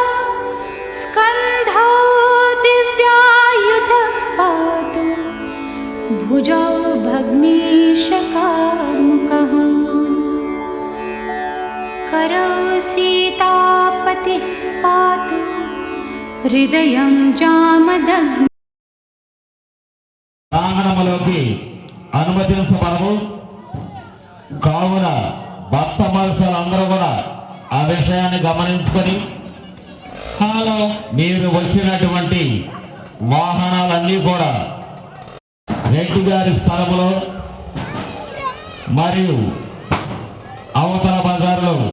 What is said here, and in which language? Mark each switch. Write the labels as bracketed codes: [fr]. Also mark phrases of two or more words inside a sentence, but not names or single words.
[sa] स्कन्धौ दिव्यायुधः पातु भुजौ भग्नेशकामुकः। करौ सीतापतिः पातु हृदयं जामदग्नि। [te] ప్రాంగణములోకి అనుమతించబడము కావున భక్త మనుషులందరూ కూడా ఆ విషయాన్ని గమనించుకొని మీరు వచ్చినటువంటి వాహనాలన్నీ కూడా రెడ్డి గారి స్థలంలో మరియు అవతల బజార్లో